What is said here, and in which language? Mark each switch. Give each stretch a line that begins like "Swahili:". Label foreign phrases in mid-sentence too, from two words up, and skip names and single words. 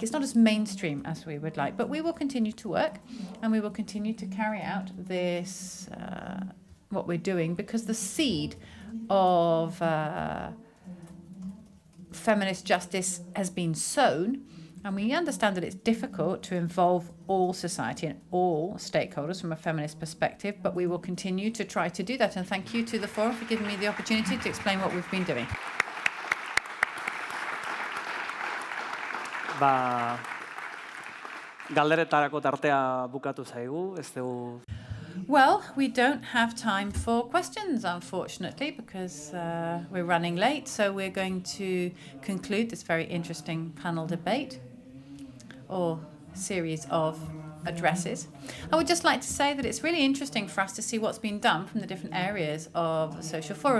English: It's not as mainstream as we would like. But we will continue to work, and we will continue to carry out this, what we're doing, because the seed of feminist justice has been sown, and we understand that it's difficult to involve all society and all stakeholders from a feminist perspective, but we will continue to try to do that. And thank you to the Forum for giving me the opportunity to explain what we've been doing.
Basque: Galderetarako tartea bukatu zaigu, ez dugu.
English: Well, we don't have time for questions, unfortunately, because we're running late. So we're going to conclude this very interesting panel debate, or series of addresses. I would just like to say that it's really interesting for us to see what's been done from the different areas of the Social Forum.